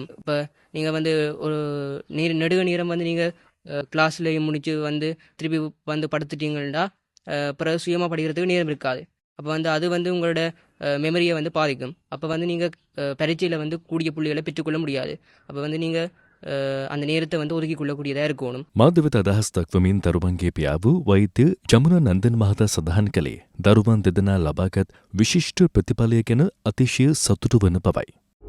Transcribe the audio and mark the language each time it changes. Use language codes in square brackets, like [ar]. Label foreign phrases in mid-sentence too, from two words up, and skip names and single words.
[ta] இப்போ நீங்கள் ஒரு நெடுக நேரம் நீங்கள் கிளாஸ்லேயும் முடித்து திருப்பி படுத்துட்டீங்கள்டா பிறகு சுயமாக படிக்கிறதுக்கு நேரம் இருக்காது. அப்போ அது உங்களோட மெமரியை பாதிக்கும். அப்போ நீங்கள் பரீட்சையில் கூடிய புள்ளிகளை பெற்றுக்கொள்ள முடியாது. அப்போ நீங்கள் அந்த நேரத்தை ஒதுக்கிக் கொள்ளக்கூடியதாக இருக்கணும். [si] මාධ්‍යවේද අදහස් දක්වමින් දරුවන්ගේ පියා වූ වෛද්‍ය ජමුනා නන්දන් මහතා සඳහන් කළේ දරුවන් දෙදෙනා ලබාගත් විශිෂ්ට ප්‍රතිඵලය ගැන අතිශය සතුටු වන බවයි.